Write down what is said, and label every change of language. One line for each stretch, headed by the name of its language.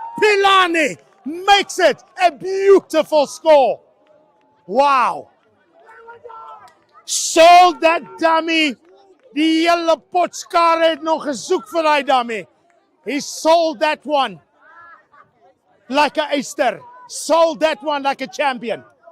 English: Pilani makes it a beautiful score. Wow. Sold that dummy.
Afrikaans: Die hele potskare het nog gesoek vir daai dummy.
English: He sold that one like a Easter. Sold that one like a champion.